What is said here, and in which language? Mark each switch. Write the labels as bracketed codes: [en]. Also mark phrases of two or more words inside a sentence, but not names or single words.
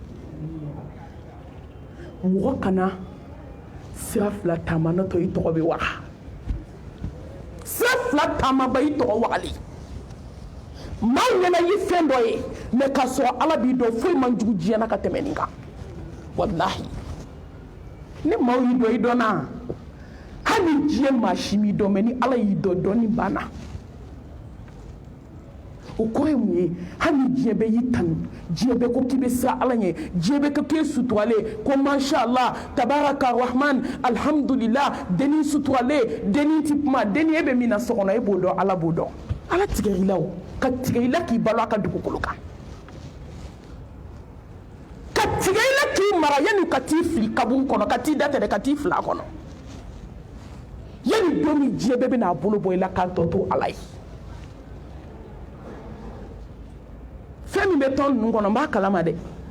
[bm] mɔgɔ kana sira fila taama n'o tɛ i tɔgɔ bɛ waga sira fila taama ba i tɔgɔ wagali maa ɲɛna ye fɛn dɔ ye mais k'a sɔrɔ Ala b'i dɔn foyi man jugu diɲɛ na ka tɛmɛ nin kan walahi ni maaw y'i dɔn i dɔnna hali diɲɛ maa si m'i dɔn mais ni Ala y'i dɔn dɔnni banna o kɔrɔ ye mun ye hali ni diɲɛ bɛɛ y'i tanu diɲɛ bɛɛ ko k'i bɛ siran Ala ɲɛ diɲɛ bɛɛ ko k'i ye suturale ko [ar] ما شاء الله تبارك الرحمن الحمد لله [bm] denni suturale denni ti kuma denni e bɛ min na so kɔnɔ e b'o dɔn Ala b'o dɔn Ala tigɛ i la o ka tigɛ i la k'i balo a ka dugukolo kan ka tigɛ i la k'i mara yanni ka t'i fili kaburu kɔnɔ ka t'i datɛrɛ ka t'i fili a kɔnɔ yanni don min diɲɛ bɛɛ bɛ n'a bolo bɔ i la k'a tɔ to Ala ye fɛn min bɛ tɔn ninnu kɔnɔ n b'a kalama dɛ